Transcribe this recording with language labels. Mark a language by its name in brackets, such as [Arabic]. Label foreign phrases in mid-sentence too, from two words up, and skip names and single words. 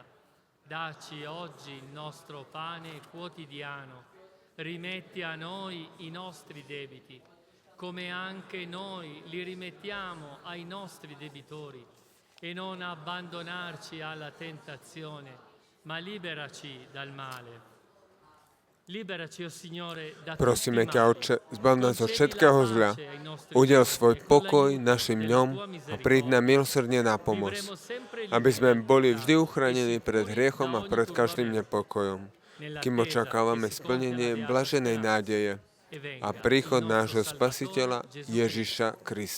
[Italian] Dacci oggi il nostro pane quotidiano. Rimetti a noi i nostri debiti, come anche noi li rimettiamo ai nostri debitori. E non abbandonarci alla tentazione, ma liberaci dal male. [Slovak] Prosíme ťa, Otče, zbav nás od všetkého zla. Udel svoj pokoj našim ňom a príď nám milosrdne na pomoc, aby sme boli vždy uchránení pred hriechom a pred každým nepokojom, kým očakávame splnenie blaženej nádeje a príchod nášho Spasiteľa Ježiša Krista.